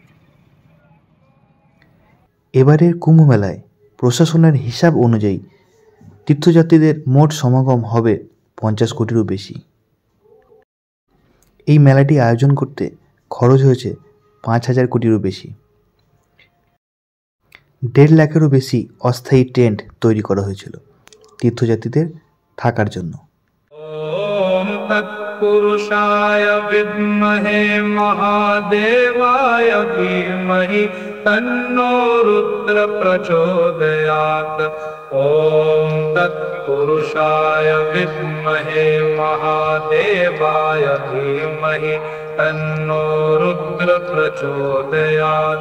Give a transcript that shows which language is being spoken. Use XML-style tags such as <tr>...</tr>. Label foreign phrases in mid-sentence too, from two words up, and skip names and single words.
<bn>এবারের কুম্ভ মেলায় প্রশাসনের হিসাব অনুযায়ী তীর্থযাত্রীদের মোট সমাগম হবে 50 কোটিরও বেশি। এই মেলাটি আয়োজন করতে খরচ হয়েছে 5,000 কোটিরও বেশি। 1.5 লাখেরও বেশি অস্থায়ী টেন্ট তৈরি করা হয়েছিল তীর্থযাত্রীদের থাকার জন্য।</bn> <sa>पुरुषाय विद्महे महादेवाय धीमहि तन्नो रुद्र प्रचोदयात्। ॐ तत्पुरुषाय विद्महे महादेवाय धीमहि तन्नो रुद्र प्रचोदयात्।</sa>